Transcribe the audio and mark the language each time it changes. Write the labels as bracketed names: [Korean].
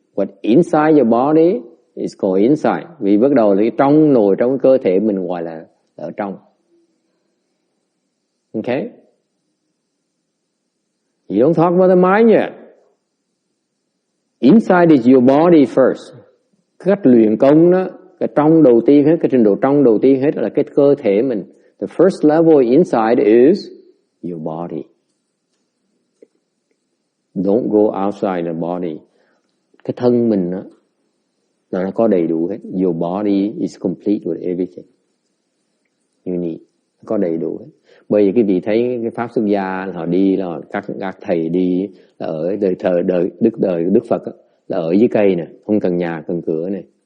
[English] What inside your body is called inside. [Vietnamese] Vì bắt đầu là trong nồi, trong cái cơ thể mình gọi là ở trong. [English] Okay? You don't talk about the mind yet. Inside is your body first. [Vietnamese] Cái cách luyện công đó, cái trong đầu tiên hết, cái trình độ trong đầu tiên hết là cái cơ thể mình. [English] The first level inside is your body. Don't go outside the body. [Vietnamese] Cái thân mình đó, là nó có đầy đủ hết. [English] Your body is complete with everything you need. [Vietnamese] Nó có đầy đủ hết. Bởi vì cái vị thấy cái pháp xuất gia họ đi là các thầy đi là ở đời Đức Phật đó, là ở dưới cây nè, không cần nhà cần cửa này.